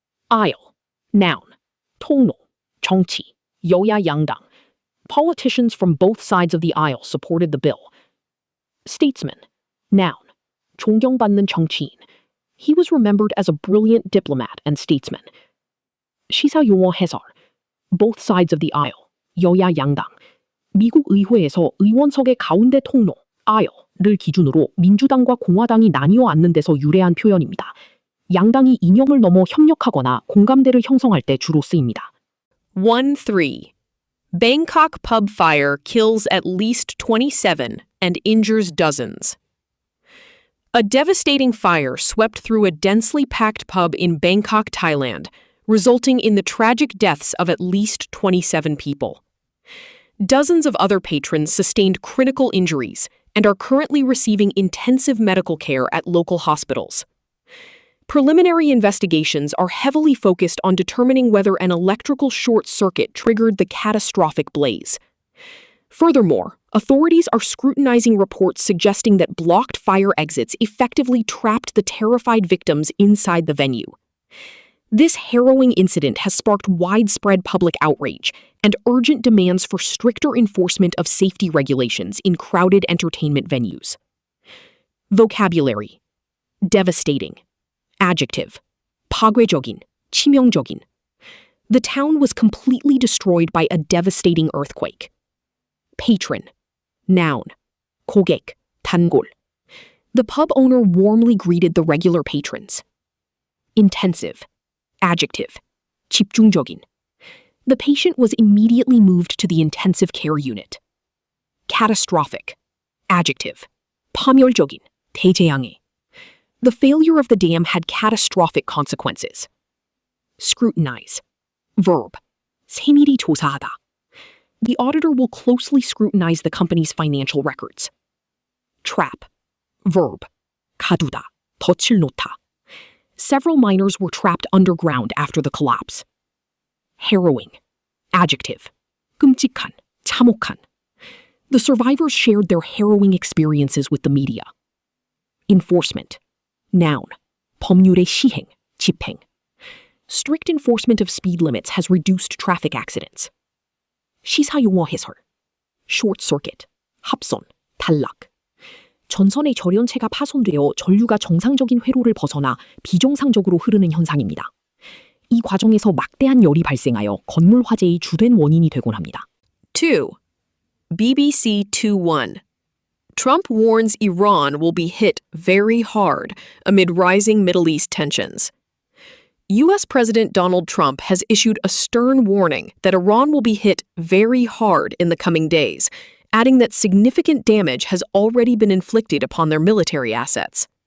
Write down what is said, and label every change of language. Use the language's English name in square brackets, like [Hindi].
[English] Aisle. Noun. [Korean] 통로, 정치, 여야 양당. [English] Politicians from both sides of the aisle supported the bill. Statesman. Noun. [Korean] 존경받는 정치인. [English] He was remembered as a brilliant diplomat and statesman. [Korean] 시사 용어 해설. [English] Both sides of the aisle. [Korean] 여야 양당. 미국 의회에서 의원석의 가운데 통로, aisle, 를 기준으로 민주당과 공화당이 나뉘어 앉는 데서 유래한 표현입니다. 양당이 이념을 넘어 협력하거나 공감대를 형성할 때 주로 쓰입니다. 1-3. [English] Bangkok pub fire kills at least 27 and injures dozens. A devastating fire swept through a densely packed pub in Bangkok, Thailand, resulting in the tragic deaths of at least 27 people. Dozens of other patrons sustained critical injuries and are currently receiving intensive medical care at local hospitals. Preliminary investigations are heavily focused on determining whether an electrical short circuit triggered the catastrophic blaze. Furthermore, authorities are scrutinizing reports suggesting that blocked fire exits effectively trapped the terrified victims inside the venue. This harrowing incident has sparked widespread public outrage and urgent demands for stricter enforcement of safety regulations in crowded entertainment venues. Vocabulary: devastating. [Korean] Adjective: 파괴적인, 치명적인. [English] The town was completely destroyed by a devastating earthquake. Patron. Noun: [Korean] 고객, 단골. [English] The pub owner warmly greeted the regular patrons. Intensive. Adjective: [Korean] 집중적인. [English] The patient was immediately moved to the intensive care unit. Catastrophic. [Korean] Adjective: 파멸적인, 대재앙의. [English] The failure of the dam had catastrophic consequences. Scrutinize. [Korean] Verb: 세밀히 조사하다. [English] The auditor will closely scrutinize the company's financial records. Trap. [Korean] Verb: 가두다, 덫을 놓다. [English] Several miners were trapped underground after the collapse. Harrowing. [Korean] Adjective: 끔찍한, 참혹한. [English] The survivors shared their harrowing experiences with the media. Enforcement. [Korean] Noun: 법률의 시행, 집행. [English] Strict enforcement of speed limits has reduced traffic accidents. [Korean] 시사용어 해설. [English] Short circuit, [Korean] 합선, 단락. 전선의 절연체가 파손되어 전류가 정상적인 회로를 벗어나 비정상적으로 흐르는 현상입니다. 이 과정에서 막대한 열이 발생하여 건물 화재의 주된 원인이 되곤 합니다. 2. BBC 2-1. [English] Trump warns Iran will be hit very hard amid rising Middle East tensions. U.S. President Donald Trump has issued a stern warning that Iran will be hit very hard in the coming days, adding that significant damage has already been inflicted upon their military assets.